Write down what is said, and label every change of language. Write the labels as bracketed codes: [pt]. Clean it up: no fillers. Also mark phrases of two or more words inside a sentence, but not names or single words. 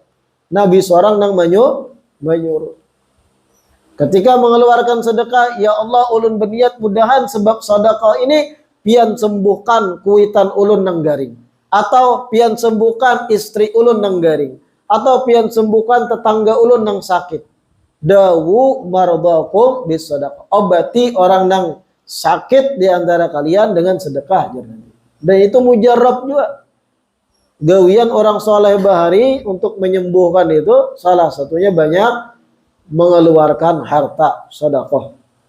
[bjn] Nabi seorang nang menyuruh. Ketika mengeluarkan sedekah, ya Allah ulun berniat mudahan sebab sedekah ini pian sembuhkan kuitan ulun nang garing, atau pian sembuhkan istri ulun nang garing, atau pian sembuhkan tetangga ulun nang sakit. [ar] داووا مرضاكم بالصدقة. [id] Obati orang yang sakit di antara kalian dengan sedekah. Dan itu mujarab juga. [bjn] Gawian orang soleh bahari untuk menyembuhkan itu salah satunya banyak mengeluarkan harta sedekah.